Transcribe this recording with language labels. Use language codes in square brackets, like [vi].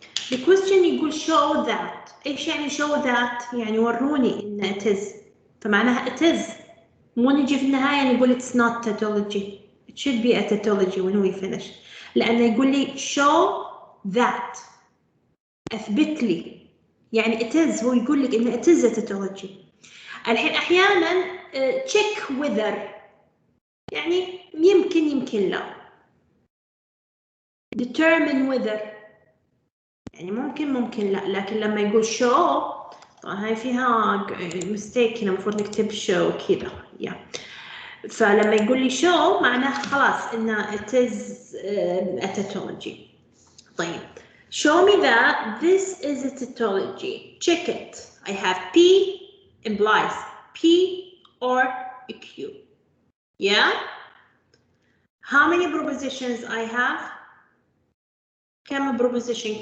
[en] The question [ar] يقول [en] show that. [ar] ايش يعني [en] show that؟ [ar] يعني وروني ان [en] it is. [ar] فمعناها [en] it is. [ar] مو نجي في النهاية نقول [en] it's not tautology. It should be a tautology when we finish. [ar] لأنه يقول لي show that. أثبت لي. يعني [en] it is [ar] هو يقول لك إن [en] it is a tautology. [ar] الحين أحيانا [en] check whether. [ar] يعني يمكن لا. [en] Determine whether. [ar] يعني ممكن لا. لكن لما يقول show طبعا هاي فيها mistake هنا المفروض نكتب show كذا. [en] yeah. [ar] فلما يقول لي show معناه خلاص إن [en] it is a tautology. [ar] طيب [en] show me that this is a tautology. Check it. I have P implies P or Q. Yeah? How many propositions I have? [ar] كم [en] proposition?